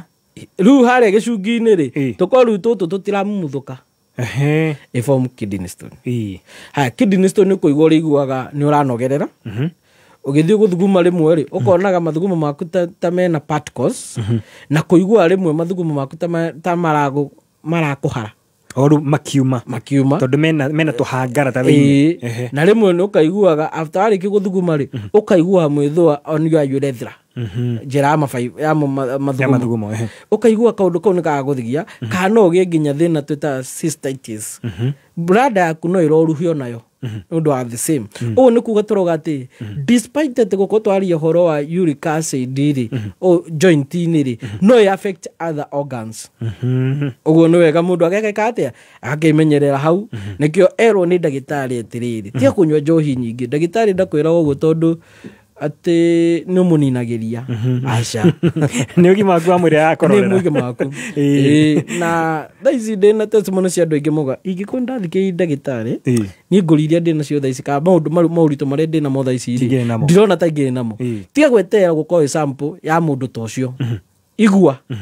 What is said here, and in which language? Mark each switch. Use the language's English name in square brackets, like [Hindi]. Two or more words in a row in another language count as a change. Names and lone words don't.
[Kikuyu] rĩu harĩa gĩcungi-inĩ rĩ tũkorwo rĩu tũtũ tũtiramumuthũka iform [English] kidney stone [Kikuyu] haya [English] kidney stone [Kikuyu] nĩ kũigua ũrĩiguaga nĩ ũranogerera ũgĩthiĩ gũthuguma rĩmwe rĩ ũkonaga mathugumo maku ta mena particles na kũigua rĩmwe mathugumo maku ta marakũhara oru makiuma tondu mena tuhangara ta thĩinĩ na rĩmwe nĩ ũkaiguaga after warĩkia gũthuguma rĩ ũkaigua mwĩthũa [English] on your urethra [Kikuyu] njĩra ya mathugumo ũkaigua kaũndũ kau nĩ kagagũthigia kana no ũgĩe nginya thĩna twĩta cystitis brada yaku no ĩroruhio nayo nĩũndũ wa [English] the same [Kikuyu] ũguo nĩ kuga tũroga atĩ despite atĩ gũkorwo twaria ũhoro wa [English] uric acid [Kikuyu] rĩ joint-inĩ rĩ no ĩ [English] affect other organs [Kikuyu] ũguo nĩ wega mũndũ agekeka atĩa agakĩmenyerera hau nĩkĩo erwo nĩ ndagĩtarĩ atĩrĩrĩ tiga kũnyua njohi nyingĩ ndagĩtarĩ ndakwĩraga ũguo tondũ atĩ nĩ ũmũninagĩria aca nĩ ũgima waku wa mwĩrĩ arakororera nĩ ũgima waku na thaa ici ndĩna testimony cia andũ aingĩ moga ingĩkorwo ndathikĩrĩirie ndagĩtarĩ niĩ ngũri iria ndĩ nacio thaa ici kana maũritũ marĩa ndĩ namo thaa ici ndirona ta ingĩrĩ namo tiga gweterera gũkorwo ĩ sample ya mũndũ ta ũcio igua